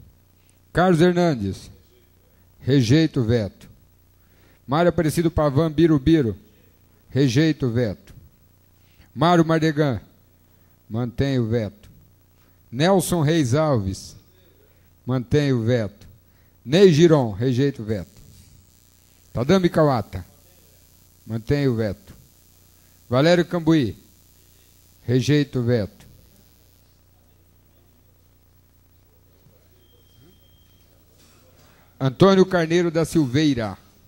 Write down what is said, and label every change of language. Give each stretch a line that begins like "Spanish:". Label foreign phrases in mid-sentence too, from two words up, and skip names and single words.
Portuguese: Carlos Hernandes, rejeita o veto. Mário Aparecido Pavan Birubiru, rejeita o veto. Mário Mardegan, mantém o veto. Nelson Reis Alves, mantém o veto. Ney Giron, rejeita o veto. Tadami Kawata, mantém o veto. Valério Cambuí, rejeita o veto. Antônio Carneiro da Silveira,